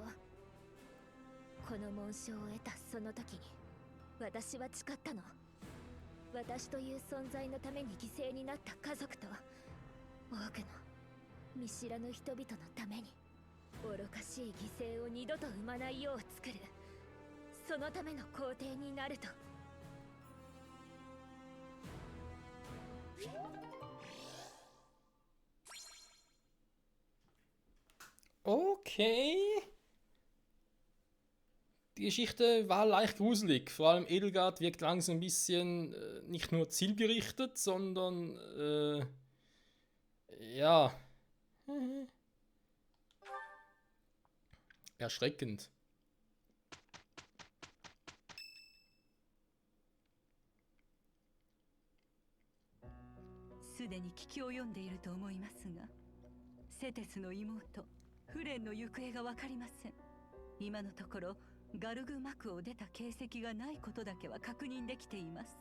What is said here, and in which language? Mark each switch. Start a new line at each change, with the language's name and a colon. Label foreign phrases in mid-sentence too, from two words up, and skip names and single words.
Japanese: この紋章を得たその時に私は誓ったの。私という存在のために犠牲になった家族と多くの見知らぬ人々のために愚かしい犠牲を二度と生まないよう作る、そのための皇帝になると。
German: Okay. Die Geschichte war leicht gruselig. Vor allem Edelgard wirkt langsam ein bisschen nicht nur zielgerichtet, sondern ja, erschreckend.
Japanese: すでに聞き及んでいると思いますが、セテスの妹フレンの行方が分かりません。今のところガルグ幕を出た形跡がないことだけは確認できています。